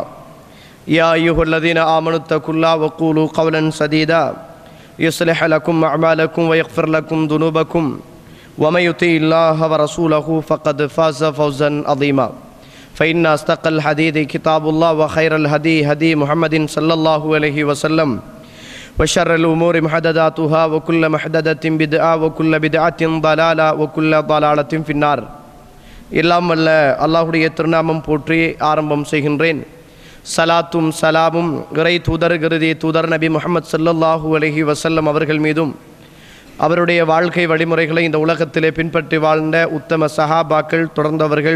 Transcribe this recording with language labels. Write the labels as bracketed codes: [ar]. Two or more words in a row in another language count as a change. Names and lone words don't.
[ar] يا أيها الذين آمنوا اتقوا الله وقولوا قولا سديدا يصلح لكم أعمالكم ويغفر لكم ذنوبكم ومن يطع الله ورسوله فقد فاز فوزا عظيما. فإن أصدق الحديث كتاب الله وخير الهدي هدي محمد صلى الله عليه وسلم وشر الأمور محدثاتها وكل محدثة بدعة وكل بدعة ضلالة وكل ضلالة في النار. [ta] எல்லாம் வல்ல அல்லாஹ்வுடைய திருநாமம் போற்றி ஆரம்பம் செய்கின்றேன். சலாத்தும் சலாமும் இறை தூதர் கருதி தூதர் நபி முஹம்மது [ar] صلى الله عليه وسلم [ta] அவர்கள் மீதும் அவருடைய வாழ்க்கை வழிமுறைகளை இந்த உலகத்திலே பின்பற்றி வாழ்ந்த உத்தம சஹாபாக்கள் தொடர்ந்தவர்கள்